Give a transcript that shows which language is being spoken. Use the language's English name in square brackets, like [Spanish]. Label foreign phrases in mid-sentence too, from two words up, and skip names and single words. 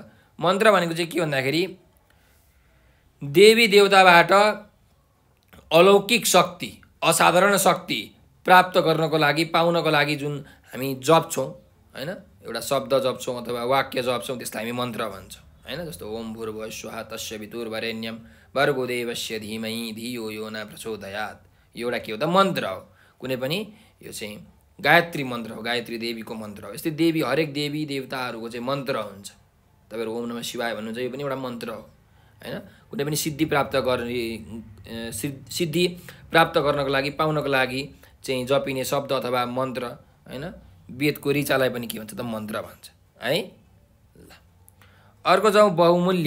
[Nepali] मन्त्र भनेको चाहिँ के भन्दाखेरि देवी देवताबाट अलौकिक शक्ति, असाधारण शक्ति प्राप्त गर्नको लागि, पाउनको लागि जुन हामी जप्छौँ हैन, एउटा शब्द जप्छौँ अथवा वाक्य जप्छौँ, त्यसलाई हामी मन्त्र भन्छौँ हैन। [Sanskrit] जस्तो ओम भूर्भुवः स्वः तस्य वितुर्वरेण्यं भर्गो देवस्य धीमहि धियो यो न प्रचोदयात्, [Nepali] यो एउटा के हो त? मन्त्र हो। कुनै पनि यो चाहिँ गायत्री मन्त्र हो, गायत्री देवीको मन्त्र हो। यस्तै देवी, हरेक देवी देवताहरूको चाहिँ मन्त्र हुन्छ। तपाईँहरू [Sanskrit] ओम नमः शिवाय [Nepali] भन्नुहुन्छ, यो पनि एउटा मन्त्र हो हैन। कुनै पनि सिद्धि प्राप्त गर्ने, सिद्धि प्राप्त गर्नको लागि, पाउनको लागि चाहिँ जपिने शब्द अथवा मन्त्र हैन, वेदको ऋचालाई पनि के भन्छ त? मन्त्र भन्छ है। ल अर्को जाउँ, बहुमूल्य।